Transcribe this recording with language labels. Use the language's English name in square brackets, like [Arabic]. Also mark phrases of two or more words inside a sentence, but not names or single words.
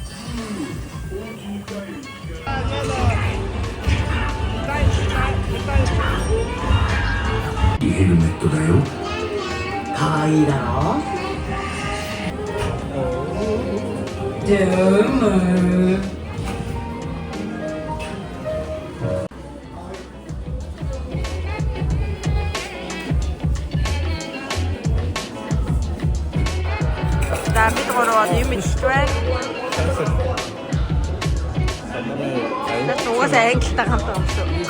[Japanese] いいヘルメットだよ。かわいいだろジューム [Mongolian] За бид гурав юм хэлж байна. Тэс угаасаа англитай хамт байгаа юм шүү.